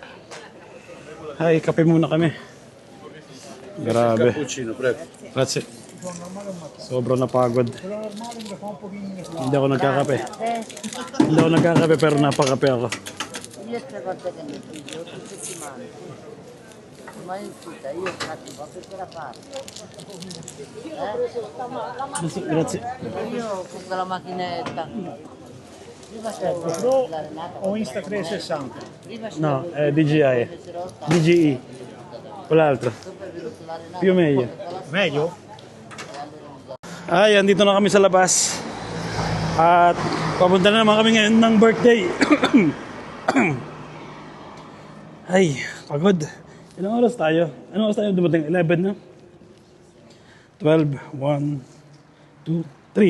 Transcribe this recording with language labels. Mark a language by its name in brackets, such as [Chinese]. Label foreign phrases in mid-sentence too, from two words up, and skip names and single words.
[Filipino] Hi, kape muna kami. Grabe. [Italian] Cappuccino, prego. Grazie. [Filipino] Sobrang napagod. Hindi ako nagkakape. Hindi ako nagkakape pero napakape ako. [Italian] Io tre volte che mi piglio, tutte settimane. Ma in tutta, io infatti vado per la parte. Grazie. Io con la macchinetta. Prima Pro o Insta 360? No, DJI. DJI. Quell'altro. Più meglio. Meglio? [Filipino] Ay, andito na kami sa labas. At papunta na naman kami ngayon ng birthday. Ay, pagod. Ilang oras tayo? Anong oras tayo dumating? 11 na? 12, 1, 2, 3.